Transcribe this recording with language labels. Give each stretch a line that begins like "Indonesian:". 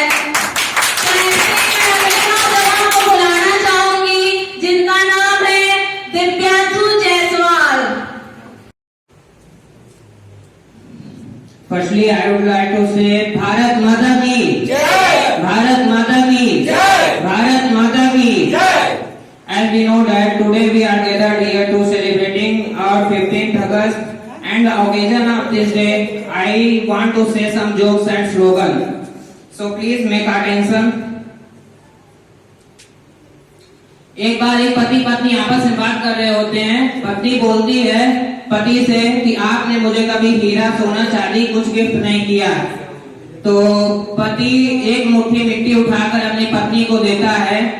Hindi: तो ऐसे मैं अगले नौजवान को बुलाना चाहूंगी, जिनका नाम है Divyanshu Jaiswal.
English: Firstly, I would like to say
Hindi: Bharat माता की जय, भारत माता की जय, भारत माता की जय।
English: As we know that today we are gathered here to celebrating our 15th August, and the occasion of this day, I want to say some jokes and slogan. So please make attention.
Hindi: एक बार एक पति पत्नी आपस में बात कर रहे होते हैं। पत्नी बोलती है पति से कि आपने मुझे कभी हीरा सोना चांदी कुछ गिफ्ट नहीं किया। तो पति एक मुट्ठी मिट्टी उठाकर अपनी पत्नी को देता है।